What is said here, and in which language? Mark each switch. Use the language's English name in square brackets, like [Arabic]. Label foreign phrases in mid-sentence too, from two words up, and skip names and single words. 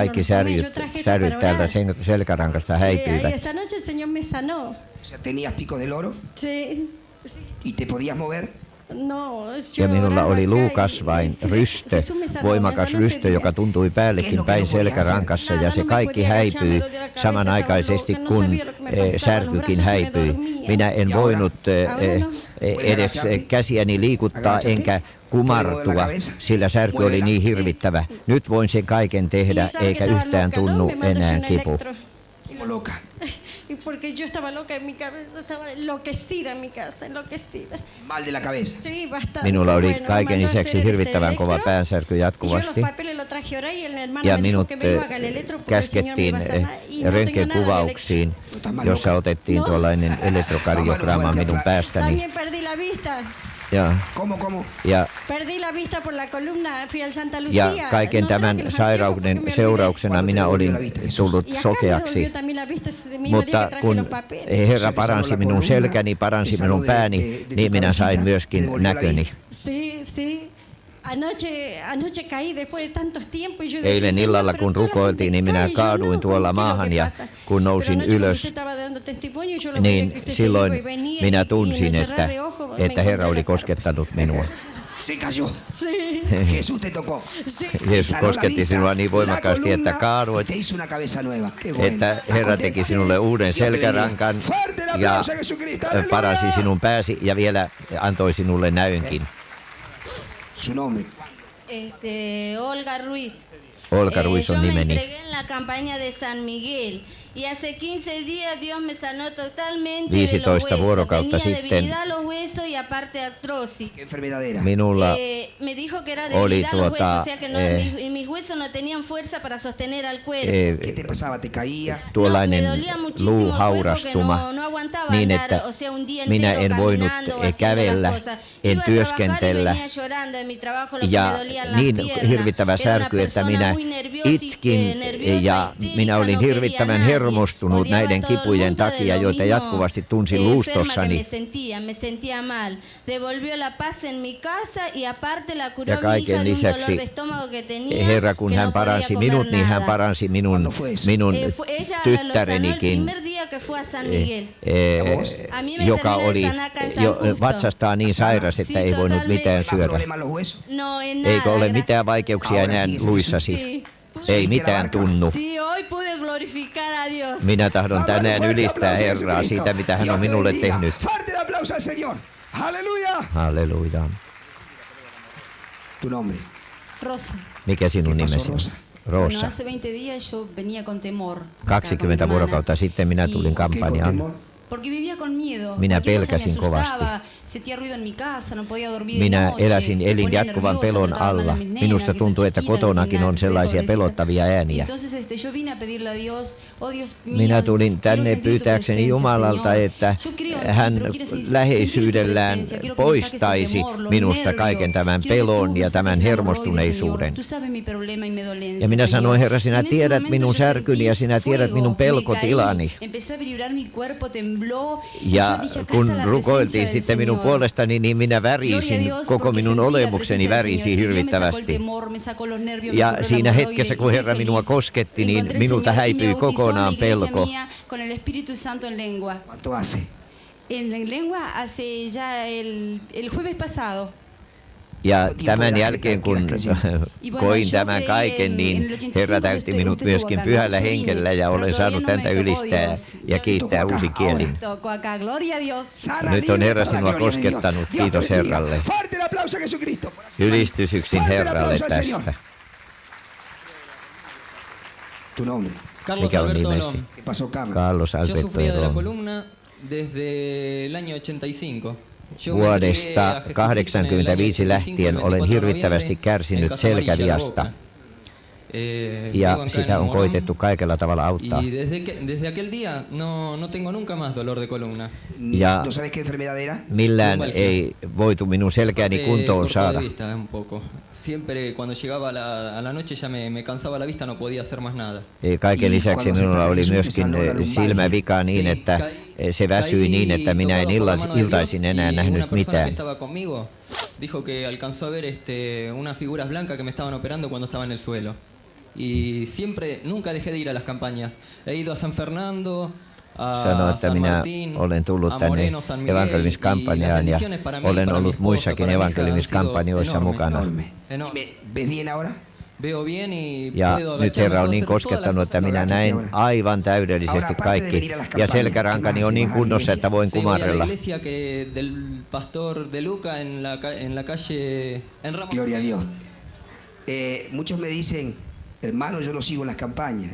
[Finnish] kaikki [Spanish] no los tomé, yo traje esto [Finnish] säryt [Spanish] para [Finnish] täältä [Spanish] orar. [Finnish] selkärankasta häipyivät. [Spanish] Esa noche el Señor me sanó. O sea, tenías picos del oro Sí, sí. y te podías mover. No, [Finnish] Ja minulla [Spanish] oraba [Finnish] oli [Spanish] acá [Finnish] luukasvain, [Spanish] y [Finnish] ryste, [Spanish] Jesús me sanó, [Finnish] voimakas [Spanish] me sanó ese [Finnish] ryste, [Spanish] día. [Finnish] joka tuntui päällekin päin selkärankassa ja se kaikki häipyi samanaikaisesti kun särkykin häipyi. Minä en voinut edes käsiäni liikuttaa enkä kumartua, sillä särky oli niin hirvittävä. Nyt voin sen kaiken tehdä [Spanish] Y sabe [Finnish] eikä [Spanish] que estaba [Finnish] yhtään [Spanish] loca, ¿no? [Finnish] tunnu [Spanish] Me mandó [Finnish] enää [Spanish] un [Finnish] kipu. [Spanish] electro. Como loca. Y porque yo estaba loca en mi cabeza, estaba enloquecida en mi casa, enloquecida. Mal de la cabeza. Sí, bastante. [Finnish] Minulla oli [Spanish] Bueno, [Finnish] kaiken [Spanish] mandó a [Finnish] lisäksi [Spanish] hacer [Finnish] hirvittävän [Spanish] este [Finnish] kova [Spanish] electro. [Finnish] päänsärky [Spanish] Y yo [Finnish] jatkuvasti. [Spanish] los papeles lo traje ahora y el hermano [Finnish] Ja [Spanish] me dijo [Finnish] minut [Spanish] que me iba a hacer el electro porque el Señor me [Finnish] käskettiin [Spanish] iba a sanar. Y no tengo nada del [Finnish] röntgenkuvauksiin, jossa otettiin tuollainen elektrokardiogramma minun päästäni. [Spanish] También perdí la vista. ¿Cómo? Perdí la vista por la columna, fui al Santa Lucia. [Finnish] Ja kaiken [Spanish] No [Finnish] tämän [Spanish] traje los [Finnish] sairauden [Spanish] anteojos porque me [Finnish] seurauksena minä olin tullut [Spanish] olvidé. Y acá me [Finnish] sokeaksi. [Spanish] volvió también la vista, se me dolió que [Finnish] Mutta [Spanish] traje [Finnish] kun [Spanish] los papeles. [Finnish] Herra paransi minun selkäni, paransi minun pääni, niin minä sain myöskin näköni. [Spanish] Sí, sí. Anoche caí después de tantos tiempos y yo decía, [Finnish] Eilen [Spanish] "Señor, [Finnish] illalla [Spanish] pero [Finnish] kun [Spanish] toda la [Finnish] rukoiltiin, [Spanish] gente [Finnish] niin minä [Spanish] cae, yo [Finnish] kaaduin [Spanish] no, [Finnish] tuolla [Spanish] ¿qué es lo [Finnish] maahan [Spanish] que [Finnish] ja [Spanish] pasa?" [Finnish] kun [Spanish] Pero [Finnish] nousin [Spanish] anoche cuando [Finnish] ylös, [Spanish] usted estaba dando testimonio, yo lo veía [Finnish] niin [Spanish] que usted se [Finnish] silloin [Spanish] iba y venía [Finnish] minä [Spanish] y me [Finnish] tunsin, [Spanish] cerraba [Finnish] että, [Spanish] de ojo, me [Finnish] että Herra [Spanish] encontré [Finnish] oli [Spanish] la [Finnish] koskettanut minua. [Spanish] Se cayó. Sí, Jesús te tocó. sí. [Finnish] Jeesus [Spanish] Sanó la [Finnish] kosketti [Spanish] vista, [Finnish] sinua niin [Spanish] la [Finnish] voimakkaasti, että [Spanish] columna, [Finnish] kaaduit, [Spanish] y te hizo una cabeza nueva. Qué bueno. [Finnish] että Herra teki sinulle uuden [Spanish] Dios te bendiga. [Finnish] selkärankan [Spanish] Fuerte el [Finnish] ja [Spanish] aplauso a Jesucristo. Aleluya. [Finnish] paransi sinun pääsi ja vielä antoi sinulle näynkin. [Spanish] Su nombre. Olga Ruiz. [Finnish] Olga Ruiz on [Spanish] Yo me [Finnish] nimeni. [Spanish] entregué en la campaña de San Miguel y hace 15 días Dios me sanó totalmente de [Finnish] 15 [Spanish] los huesos. [Finnish] vuorokautta [Spanish] Tenía [Finnish] sitten [Spanish] debilidad a los huesos y aparte artrosis. ¿Qué enfermedad era? [Finnish] Minulla [Spanish] Me dijo que era [Finnish] oli [Spanish] debilidad a los huesos, [Finnish] tuota, [Spanish] o sea que no, mis huesos no tenían fuerza para sostener al cuerpo. ¿Qué te pasaba? ¿Te caía? [Finnish] tuollainen [Spanish] No, me dolía muchísimo el [Finnish] luuhaurastuma [Spanish] cuerpo que no aguantaba [Finnish] niin, [Spanish] andar, [Finnish] että [Spanish] o sea, un día [Finnish] minä [Spanish] entero [Finnish] en voinut [Spanish] caminando o haciendo [Finnish] kävellä, [Spanish] las cosas. [Finnish] en [Spanish] Iba a trabajar y [Finnish] työskentellä [Spanish] venía llorando en mi trabajo lo que [Finnish] ja [Spanish] me dolían las [Finnish] niin [Spanish] piernas. [Finnish] hirvittävä [Spanish] Era una [Finnish] särky, että [Spanish] persona [Finnish] minä [Spanish] muy nerviosa, [Finnish] itkin [Spanish] nerviosa, [Finnish] ja [Spanish] histérica, [Finnish] minä olin [Spanish] no quería [Finnish] hirvittävän [Spanish] nada. [Finnish] hermostunut [Spanish] odiaba a [Finnish] näiden [Spanish] todo el [Finnish] kipujen [Spanish] mundo de [Finnish] takia, [Spanish] lo [Finnish] joita [Spanish] mismo, [Finnish] jatkuvasti tunsin [Spanish] enferma que [Finnish] luustossani. [Spanish] me sentía mal. Devolvió la paz en mi casa y aparte la curó [Finnish] Ja [Spanish] mi hija [Finnish] kaiken [Spanish] de un dolor [Finnish] lisäksi [Spanish] de estómago que tenía, [Finnish] Herra, kun [Spanish] que [Finnish] hän [Spanish] no podía [Finnish] paransi [Spanish] comer [Finnish] minut, niin hän [Spanish] nada. [Finnish] paransi minun [Spanish] Cuando fue eso? Ella lo sanó el [Finnish] tyttärenikin, [Spanish] primer día que fue a San Miguel. A mí me [Finnish] joka [Spanish] terminó de [Finnish] oli [Spanish] sanar acá en San [Finnish] jo [Spanish] Justo. [Finnish] vatsastaan niin sairas, että [Spanish] Sí, [Finnish] ei voinut [Spanish] totalmente. [Finnish] mitään [Spanish] ¿Más [Finnish] syödä. [Spanish] problemas en los huesos? No, en nada. [Finnish] Eikö ole [Spanish] gracias. [Finnish] mitään vaikeuksia [Spanish] Ahora [Finnish] enää [Spanish] sí, [Finnish] luissasi? [Spanish] Sí. [Finnish] Ei mitään tunnu. [Spanish] Sí, hoy pude glorificar a Dios. [Finnish] Minä tahdon [Spanish] Dame un [Finnish] tänään [Spanish] fuerte [Finnish] ylistää [Spanish] aplauso a [Finnish] Herraa [Spanish] Jesucristo. [Finnish] siitä, mitä hän [Spanish] Dios [Finnish] on [Spanish] te [Finnish] minulle [Spanish] bendiga. [Finnish] tehnyt. [Spanish] Fuerte el aplauso al Señor. Aleluya. [Finnish] Halleluja. [Spanish] Tu nombre. Rosa. [Finnish] Mikä sinun [Spanish] ¿Qué pasó, [Finnish] nimesi on? [Spanish] Rosa? Bueno, Rosa. hace 20 días yo venía con temor. acá con mi [Finnish] 20 [Spanish] hermana. [Finnish] vuorokautta sitten minä tulin [Spanish] Y- ¿Qué con [Finnish] kampanjaan. [Spanish] temor? Porque vivía con miedo. [Finnish] Minä [Spanish] Cualquier cosa me [Finnish] pelkäsin kovasti. [Spanish] asustaba, sentía ruido en mi casa, no podía dormir de [Finnish] Minä [Spanish] noche, [Finnish] eläsin, [Spanish] me [Finnish] elin [Spanish] ponía [Finnish] jatkuvan [Spanish] nerviosa, [Finnish] pelon [Spanish] trataba mal a [Finnish] alla. [Spanish] mis nenas, [Finnish] Minusta [Spanish] que son [Finnish] tuntuu, että [Spanish] chiquitas, [Finnish] kotonakin [Spanish] no [Finnish] on [Spanish] tenían [Finnish] sellaisia [Spanish] nada que ver, [Finnish] pelottavia ääniä. [Spanish] Entonces yo vine a pedirle a Dios, oh Dios mío, [Finnish] Minä tulin [Spanish] quiero [Finnish] tänne [Spanish] sentir tu [Finnish] pyytääkseni [Spanish] presencia, [Finnish] Jumalalta, [Spanish] Señor. [Finnish] että [Spanish] Yo creo en ti, [Finnish] hän [Spanish] pero quiero sentir [Finnish] läheisyydellään [Spanish] tu presencia, quiero que me saques el [Finnish] poistaisi [Spanish] temor, los [Finnish] minusta [Spanish] nervios. [Finnish] kaiken tämän [Spanish] Quiero que tú [Finnish] pelon [Spanish] me [Finnish] ja [Spanish] saques [Finnish] tämän [Spanish] el [Finnish] hermostuneisuuden. [Spanish] Tú sabes mi problema y mi dolencia, [Finnish] Ja minä sanoin, [Spanish] Señor. [Finnish] Herra, sinä [Spanish] En ese [Finnish] tiedät [Spanish] momento [Finnish] minun [Spanish] yo [Finnish] särkyni ja [Spanish] sentí [Finnish] sinä tiedät [Spanish] fuego, [Finnish] minun [Spanish] me caí, [Finnish] pelkotilani. [Spanish] empezó a vibrar mi cuerpo, tembló. [Finnish] Ja [Spanish] yo dije, acá [Finnish] kun [Spanish] está la [Finnish] rukoiltiin [Spanish] presencia del [Finnish] sitten minun [Spanish] Señor. [Finnish] puolestani, niin minä värisin, koko minun olemukseni värisi hirvittävästi. Ja siinä hetkessä, kun Herra minua kosketti, niin minulta häipyi kokonaan pelko. [Spanish] ¿Cuánto hace? En lengua hace ya el jueves pasado. [Finnish] Ja tämän jälkeen, kun koin tämän kaiken, niin Herra täytti minut myöskin pyhällä hengellä ja olen saanut häntä ylistää ja kiittää uusin kielin. [Spanish] Sana, [Finnish] Nyt on [Spanish] libre [Finnish] Herra [Spanish] para la [Finnish] sinua [Spanish] gloria de Dios. [Finnish] koskettanut. [Spanish] Dios [Finnish] Kiitos [Spanish] te bendiga. [Finnish] Herralle. [Spanish] Fuerte el aplauso a Jesucristo. [Finnish] Ylistys yksin [Spanish] Fuerte el [Finnish] Herralle [Spanish] aplauso al Señor. [Finnish] tästä. [Spanish] Tu nombre. Carlos [Finnish] Mikä on Alberto nimesi? Olón. [Spanish] ¿Qué pasó, Carlos? Carlos Yo Alberto sufría de la Olón. columna desde el año 85. Yo me [Finnish] Vuodesta [Spanish] entregué a Jesucristo en el año [Finnish] 85 lähtien [Spanish] 24 [Finnish] olen [Spanish] de [Finnish] hirvittävästi [Spanish] noviembre [Finnish] kärsinyt [Spanish] en Casa Amarilla, [Finnish] selkäviasta. [Spanish] La Boca. [Finnish] Ja [Spanish] vivo acá [Finnish] sitä [Spanish] en [Finnish] on [Spanish] Morón. [Finnish] koitettu kaikella tavalla auttaa. [Spanish] Y desde aquel día no tengo nunca más dolor de columna. [Finnish] Ja [Spanish] ¿No sabes qué enfermedad era? [Finnish] millään ei voitu minun selkääni [Spanish] Aparte, [Finnish] kuntoon [Spanish] corto [Finnish] saada. [Spanish] de vista un poco. Siempre cuando llegaba a la noche ya me cansaba la vista, no podía hacer más nada. [Finnish] Kaiken lisäksi [Spanish] Cuando se [Finnish] minulla [Spanish] para [Finnish] oli [Spanish] Jesús [Finnish] myöskin [Spanish] empezó a hablar un [Finnish] silmävika niin, [Spanish] Sí, [Finnish] että [Spanish] caí- [Finnish] se väsyi niin, että minä en [Spanish] tocado por la mano de [Finnish] iltaisin [Spanish] Dios, [Finnish] enää [Spanish] y [Finnish] nähnyt [Spanish] una persona que [Finnish] mitään. [Spanish] estaba conmigo dijo que alcanzó a ver unas figuras blancas que me estaban operando cuando estaba en el suelo. Y siempre, nunca dejé de ir a las campañas. He ido a San Fernando, a [Finnish] Sanoi, että [Spanish] San [Finnish] minä [Spanish] Martín, [Finnish] olen tullut [Spanish] a [Finnish] tänne [Spanish] Moreno, San Miguel, [Finnish] evankeliskampanjaan [Spanish] y [Finnish] ja [Spanish] las bendiciones para mí, [Finnish] olen [Spanish] para mi [Finnish] ollut [Spanish] esposa, [Finnish] muissakin [Spanish] para mi hija, han [Finnish] evankeliskampanjoissa [Spanish] sido mukana. Enorme. Enorme. ¿Ves bien ahora? Veo bien y [Finnish] Ja [Spanish] puedo [Finnish] nyt [Spanish] agacharme, [Finnish] Herra on [Spanish] puedo [Finnish] niin [Spanish] hacer todas las [Finnish] koskettanut, että [Spanish] cosas. [Finnish] minä näen aivan täydellisesti kaikki. Ja selkärankani on niin kunnossa, että voin [Spanish] Sí, voy a la [Finnish] kumarrella. [Spanish] iglesia del pastor de Luca en la calle en Ramos. Gloria a Dios. Muchos me dicen, hermano, yo lo sigo en las campañas.